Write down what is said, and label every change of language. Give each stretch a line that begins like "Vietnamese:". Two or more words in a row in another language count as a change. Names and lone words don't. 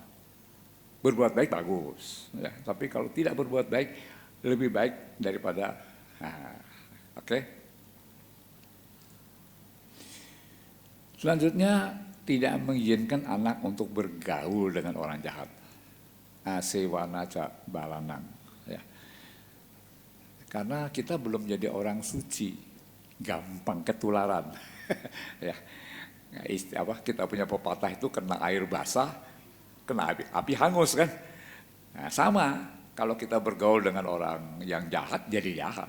Indonesian: Berbuat baik bagus. Ya. Tapi kalau tidak berbuat baik, lebih baik daripada... Oke? Selanjutnya, tidak mengizinkan anak untuk bergaul dengan orang jahat.
Pali: Asewana ca balanang.
Indonesian: Ya. Karena kita belum jadi orang suci, gampang ketularan. Ya. Kita punya pepatah itu kena air basah, kena api hangus kan. Nah, sama, kalau kita bergaul dengan orang yang jahat, jadi jahat.